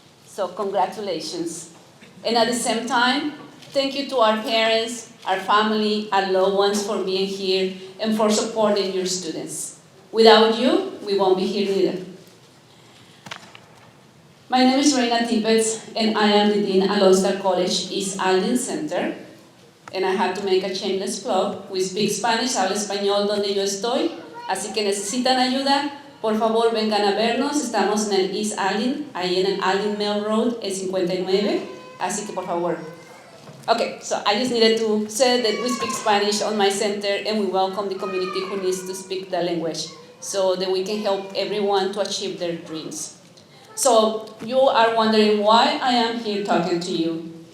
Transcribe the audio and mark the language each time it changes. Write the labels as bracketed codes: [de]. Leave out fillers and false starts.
[en] So congratulations. And at the same time, thank you to our parents, our family, our loved ones for being here and for supporting your students. Without you, we won't be here either. My name is Reina Tibbetts, and I am the Dean at Lone Star College East Alden Center. And I have to make a shameless plug. We speak Spanish, [es] hablo español donde yo estoy. Así que necesitan ayuda, por favor vengan a vernos. Estamos en el East Alden, ahí en el Alden Mill Road, el 59. Así que por favor. [en] Okay, so I just needed to say that we speak Spanish on my center, and we welcome the community who needs to speak the language. so that we can help everyone to achieve their dreams. So you are wondering why I am here talking to you.